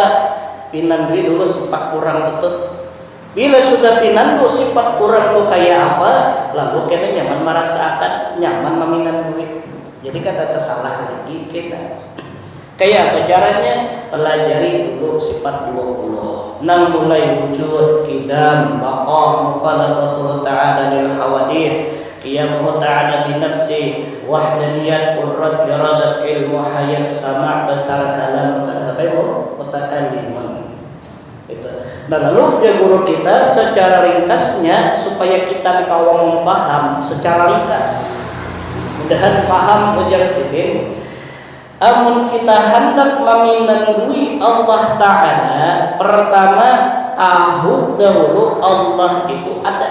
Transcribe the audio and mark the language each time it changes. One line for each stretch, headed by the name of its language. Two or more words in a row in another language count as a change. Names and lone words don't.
Banjar: Pinandui dulu sifat kurang betul. Bila sudah pinandu sifat kurang tuh kayak apa, lalu kita nyaman merasakan nyaman meminandui. Jadi kata tersalah lagi kita. Kayak apa caranya? Pelajari dulu sifat 20. Nang mulai wujud, qidam,
Arabic: بقاء مخالفته تعالى للحوادث قيامه تعالى بنفسه, وحدانية قدرة إرادة علم حياة سمع بصر كلام متكلمون. Itu.
Banjar: Dan lalu dia guru kita secara ringkasnya supaya kita dikawang faham secara ringkas. Mudahan paham ujar sidin. Amun kita hendak meminandui Allah Ta'ala, pertama tahu dahulu Allah itu ada.